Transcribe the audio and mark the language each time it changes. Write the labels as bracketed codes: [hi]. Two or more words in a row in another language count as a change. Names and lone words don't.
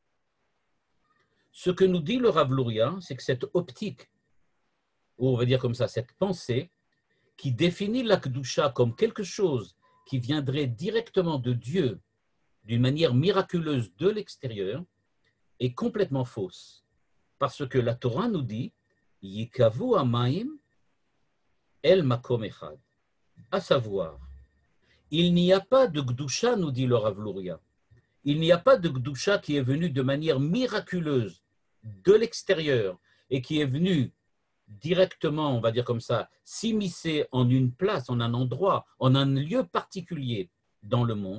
[fr] Ce que nous dit le Rav Luria, c'est que cette optique, ou on va dire comme ça, cette pensée, qui définit la Kedusha comme quelque chose qui viendrait directement de Dieu, d'une manière miraculeuse de l'extérieur, est complètement fausse. Parce que la Torah nous dit « [he] יקוו המים אל מקום אחד », [fr] à savoir, il n'y a pas de Gdusha, nous dit le Rav Luria, il n'y a pas de Gdusha qui est venu de manière miraculeuse de l'extérieur et qui est venu directement, on va dire comme ça, s'immiscer en une place, en un endroit, en un lieu particulier dans le monde.